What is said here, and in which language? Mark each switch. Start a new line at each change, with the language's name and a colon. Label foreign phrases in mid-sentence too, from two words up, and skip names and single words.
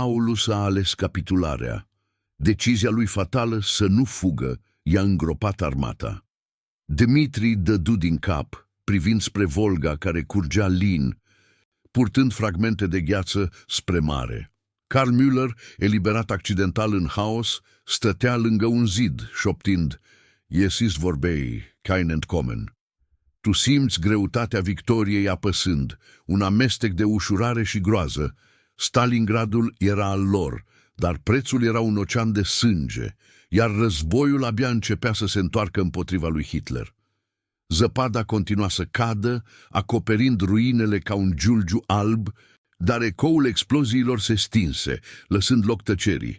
Romanian: Paulus a ales capitularea. Decizia lui fatală să nu fugă i-a îngropat armata. Dmitri dădu din cap, privind spre Volga care curgea lin, purtând fragmente de gheață spre mare. Karl Müller, eliberat accidental în haos, stătea lângă un zid, șoptind,
German: "Iesis vorbei, kein Entkommen."
Romanian: Tu simți greutatea victoriei apăsând, un amestec de ușurare și groază. Stalingradul era al lor, dar prețul era un ocean de sânge, iar războiul abia începea să se întoarcă împotriva lui Hitler. Zăpada continua să cadă, acoperind ruinele ca un giulgiu alb, dar ecoul exploziilor se stinse, lăsând loc tăcerii.